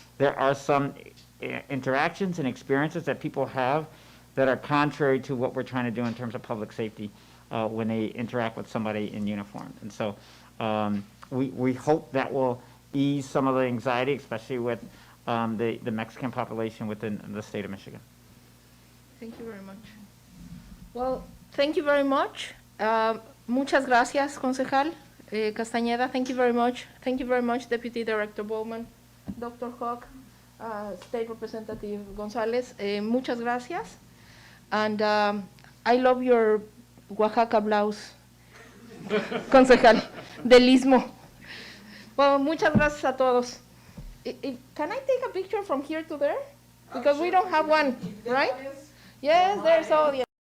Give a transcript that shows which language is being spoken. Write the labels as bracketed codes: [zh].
[en] There are some interactions and experiences that people have that are contrary to what we're trying to do in terms of public safety when they interact with somebody in uniform. And so we hope that will ease some of the anxiety, especially with the Mexican population within the state of Michigan. Thank you very much. Well, thank you very much. [es] Muchas gracias, concejal Castañeda. [en] Thank you very much. Thank you very much, Deputy Director Bowman, Dr. Hawk, State Representative González. [es] Muchas gracias. [en] And I love your Oaxaca blouse, [es] concejal, del Istmo. Well, muchas gracias a todos. [en] Can I take a picture from here to there? Because we don't have one, right? Yes, there's audience.